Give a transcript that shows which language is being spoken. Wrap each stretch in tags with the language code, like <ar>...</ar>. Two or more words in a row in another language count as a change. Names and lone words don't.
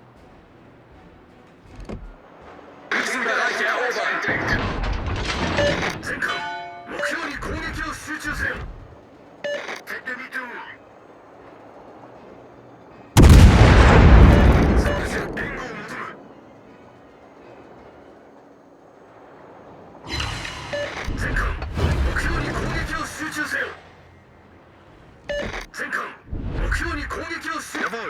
<de>Bereich erobern. Entdeckt.</de> <ja>全艦目標に攻撃を集中せよ。</ja> <fr>Faites demi-tour.</fr> <ja>援護を求む。全艦目標に攻撃を集中せよ。全艦目標に攻撃を集中。</ja>